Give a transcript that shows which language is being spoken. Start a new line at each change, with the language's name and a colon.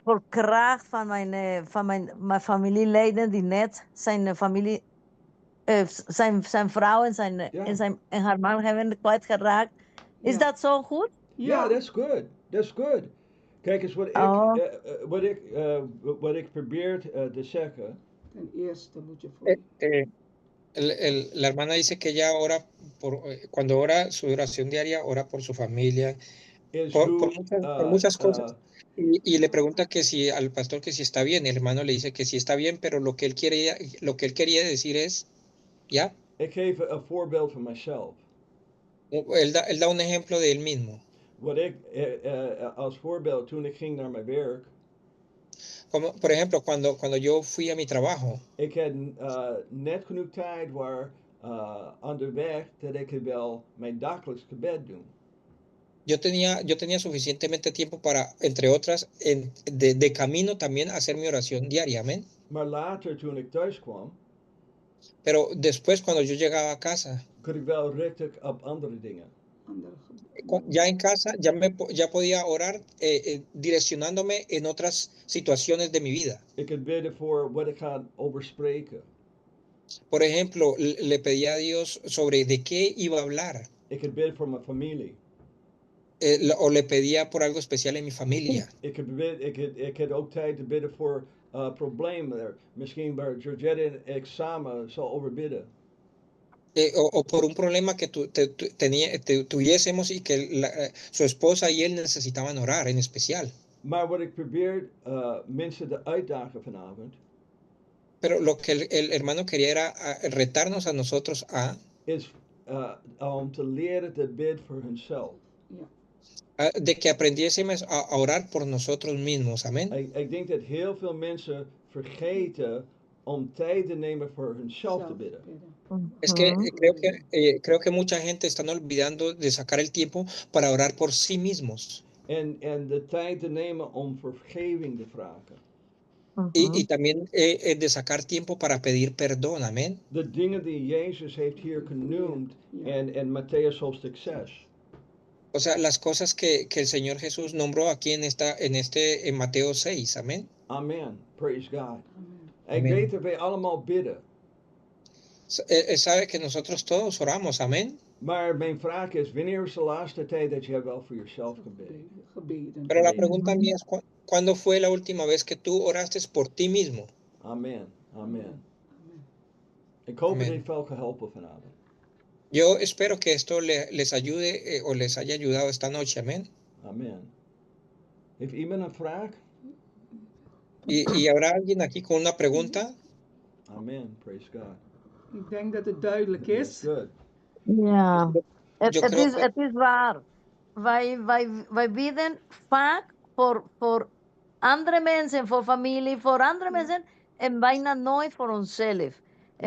Dutch: Voor kracht van mijn familieleden die net zijn familie, zijn vrouw en haar man hebben kwijtgeraakt. Is dat zo goed? Ja, dat is goed. Dat is goed. Kijk eens wat ik probeer te zeggen. Ten eerste moet je voor
Spanish: La hermana dice que ella ora cuando ora su oración diaria, ora por su familia, por muchas cosas. Y le pregunta que si al pastor que si está bien. El hermano le dice que si está bien, pero lo que él quería decir es, ¿ya?
Dutch: Ik geef een voorbeeld van mezelf.
Spanish: Él da un ejemplo de él mismo.
Dutch: Wat ik als voorbeeld toen ik ging naar mijn werk.
Spanish: Como, por ejemplo, cuando yo fui a mi trabajo.
Dutch: Ik had net genoeg tijd onderweg dat ik wel mijn dagelijks gebed doen.
Spanish: Yo tenía suficientemente tiempo para, entre otras, de camino también hacer mi oración diaria, amén.
Dutch: Maar later, toen ik thuis kwam,
Spanish: pero después, cuando yo llegaba a casa,
Dutch: kon ik wel richten op andere dingen.
Spanish: Ya en casa, ya podía orar direccionándome en otras situaciones de mi vida.
Dutch: Ik kon bidden voor wat ik ga over spreken.
Spanish: Por ejemplo, le pedía a Dios sobre de qué iba a hablar.
Dutch: Ik kon bidden voor mijn familie.
Spanish: O le pedía por algo especial en mi familia.
Dutch: Ik had ook tijd te bidden voor problemen. Misschien waar Georgette en ik samen zal over bidden.
Spanish: O por un problema que tuviésemos y que su esposa y él necesitaban orar en especial.
Dutch: Maar wat ik probeer mensen te uitdagen vanavond.
Spanish: Pero lo que el hermano quería era retarnos a nosotros a.
Dutch: Is om te leren te bidden voor hunzelf.
Spanish: De que aprendiésemos a orar por nosotros mismos, amén.
Dutch: Ik denk dat heel veel mensen vergeten om tijd te nemen voor hunzelf te bidden.
Spanish: Es que creo que mucha gente están olvidando de sacar el tiempo para orar por sí mismos.
Dutch: En de tijd te nemen om vergeving te vragen.
Spanish: Y también de sacar tiempo para pedir perdón, amén.
Dutch: De dingen die Jezus heeft hier genoemd en Matthäus hoofdstuk 6.
Spanish: O sea, las cosas que el Señor Jesús nombró aquí en Mateo 6, amén.
English: Amen. Praise God.
Dutch: Ik weet dat wij allemaal bidden.
Spanish: Sabe que nosotros todos oramos, amén.
Dutch: Maar mijn vraag is, wanneer is de laatste tijd dat je wel voor jezelf gebeden?
Spanish: Pero la pregunta mía es, ¿cuándo fue la última vez que tú oraste por ti mismo?
Dutch: Amen. Amen. Ik hoop dat dit wel geholpen vanavond.
Spanish: Yo espero que esto les ayude o les haya ayudado esta noche, amén.
Dutch: Amen. Heeft iemand een vraag?
Spanish: ¿Y habrá alguien aquí con una pregunta?
English: Amen. Praise God.
Dutch: Ik denk dat het duidelijk is. Ja, het is waar. Wij bidden vaak voor andere mensen, voor familie, voor andere mensen en bijna nooit voor onszelf. Ja.